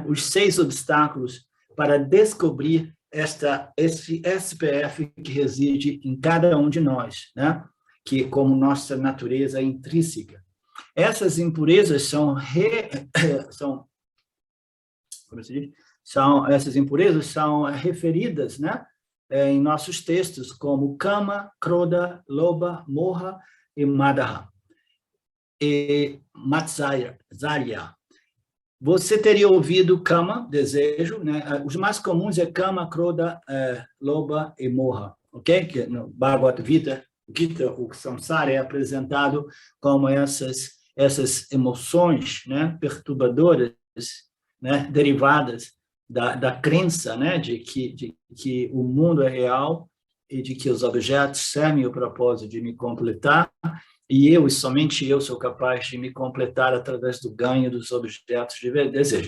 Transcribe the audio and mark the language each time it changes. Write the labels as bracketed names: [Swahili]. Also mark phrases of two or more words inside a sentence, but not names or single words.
[Portuguese] Os 6 obstáculos para descobrir esse SPF que reside em cada um de nós, né? Que como nossa natureza intrínseca. Essas impurezas essas impurezas são referidas, né, em nossos textos como [Sanskrit] kama, krodha, lobha, moha [Portuguese] e madaha. E matsarya. Você teria ouvido kama, desejo, né? Os mais comuns é [Sanskrit] kama, krodha, lobha [Portuguese] e moha, ok? Que no Bhagavad Gita, o samsara é apresentado como essas emoções, né, perturbadoras, né, derivadas da crença, né, de que o mundo é real e de que os objetos servem o propósito de me completar, e eu, e somente eu, sou capaz de me completar através do ganho dos objetos de desejo.